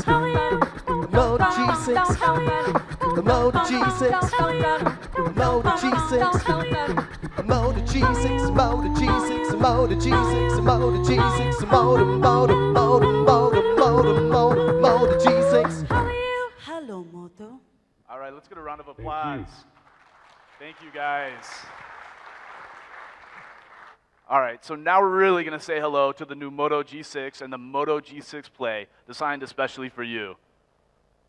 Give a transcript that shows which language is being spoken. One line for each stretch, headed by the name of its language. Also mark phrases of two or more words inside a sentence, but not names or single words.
English: Moto G6. The Moto G6. Moto G6. Moto G6. Moto G6. Moto G6. Moto G6. Moto G6. How are you? hello, Moto. All right, let's get a round of applause. Thank you, guys. All right, so now we're really going to say hello to the new Moto G6 and the Moto G6 Play, designed especially for you.